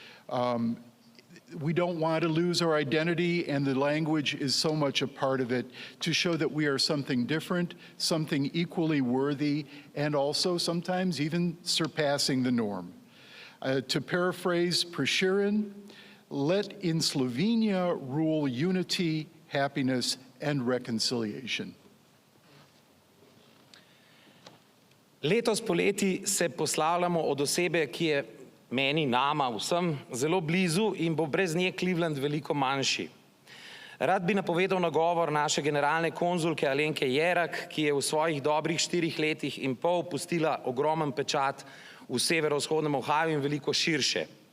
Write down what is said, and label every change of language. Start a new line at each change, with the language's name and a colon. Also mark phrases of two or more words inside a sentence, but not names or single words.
English: We don't want to lose our identity, and the language is so much a part of it to show that we are something different, something equally worthy, and also sometimes even surpassing the norm. To paraphrase Prešeren, let in Slovenia rule unity, happiness, and reconciliation.
Slovenian: Letos poleti se poslavljamo od osebe, ki je meni, nama, vsem zelo blizu in bo brez nje Cleveland veliko manjši. Rad bi napovedal nagovor naše generalne konzulke Alenke Jerak, ki je v svojih dobrih 4 letih in pol pustila ogromen pečat v severovzhodnem Ohaju in veliko širše.